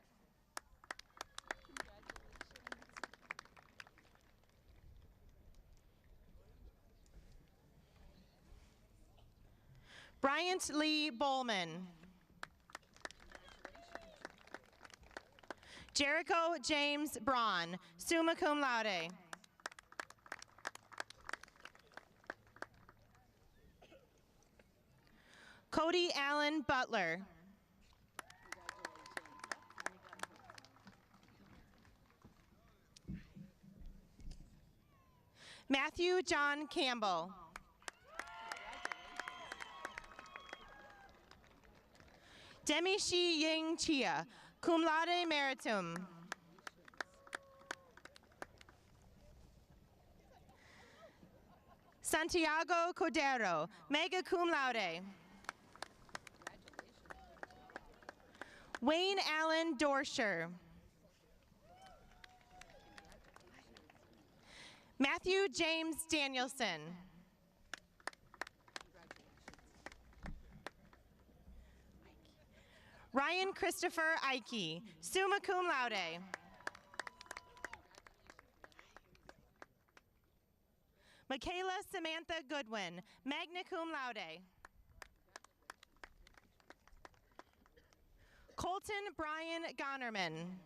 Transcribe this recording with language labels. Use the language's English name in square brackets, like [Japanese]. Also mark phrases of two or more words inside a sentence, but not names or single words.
[English] Bryant Lee Bowman, Jericho James Braun, [Latin] summa cum laude. [English] Cody Allen Butler, Matthew John Campbell, Demi Shi Ying Chia, [Latin] cum laude meritum. Santiago Cordero, magna cum laude. [English] Wayne Allen Dorsher. Matthew James Danielson. Ryan Christopher Ike, [Latin] summa cum laude. [English] Michaela Samantha Goodwin, [Latin] magna cum laude. [English] Colton Brian Gonnerman.